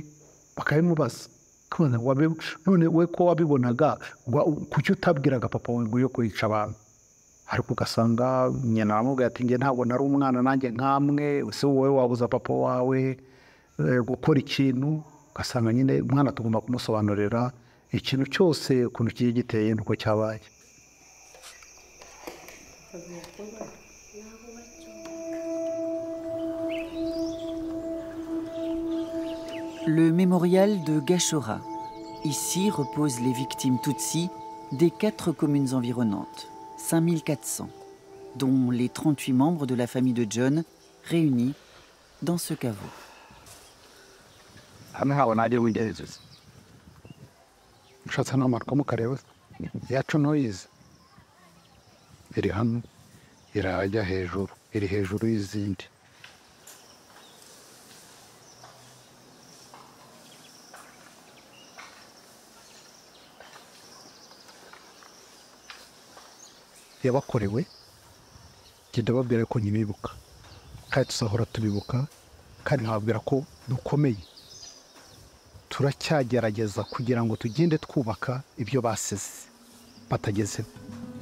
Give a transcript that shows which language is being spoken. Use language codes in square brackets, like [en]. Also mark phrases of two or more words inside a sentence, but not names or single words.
[rw] Bakabimubaza none we ko wabibonaga kuki utabwiraga papa wawe ngo yo kwica abantu? Ariko ugasanga nyina aramubwira ati njye ntabwo nari umwana nanjye nkamwe, ese wowe wabuza papa wawe gukora ikintu? Ugasanga nyine umwana tugomba kumusobanurira ikintu cyose ukuntu kigiye giteye nuko cyabaye. [fr] Le mémorial de Gashora. Ici reposent les victimes Tutsis des 4 communes environnantes, 5400, dont les 38 membres de la famille de John réunis dans ce caveau. [rw] Ushatse n'amarwa mukareba yacu ntoyizi iri hano irajya hejuru, iri hejuru y'izindi. Yabakorewe genda babwira ko nyibibuka kandi tuzahora tubibuka kandi nkababwira ko dukomeye, turacyagerageza kugira ngo tugende twubaka ibyo basize batagezeho.